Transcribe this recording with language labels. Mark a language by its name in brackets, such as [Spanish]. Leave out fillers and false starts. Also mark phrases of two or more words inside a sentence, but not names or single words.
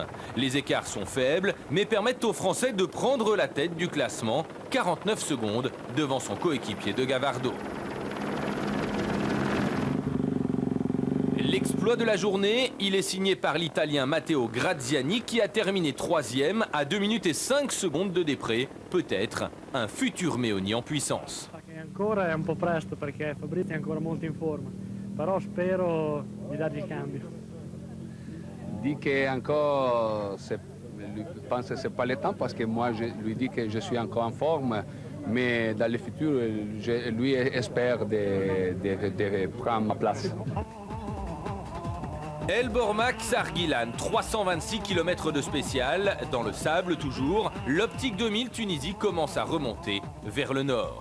[French] Les écarts sont faibles, mais permettent aux Français de prendre la tête du classement, 49 secondes devant son coéquipier De Gavardo. L'exploit de la journée, il est signé par l'Italien Matteo Graziani qui a terminé 3e à 2 minutes et 5 secondes de Després. Peut-être un futur Meoni en puissance. [Italian] Ancora è un po' presto perché Fabrizio è ancora molto in forma, però spero di dargli il cambio. [French] Dit que encore, je pense que c'est pas le temps parce que moi je lui dis que je suis encore en forme. Mais dans le futur, lui espère de prendre ma place. El Borma Ksargilan, 326 km de spécial, dans le sable toujours, l'Optique 2000 Tunisie commence à remonter vers le nord.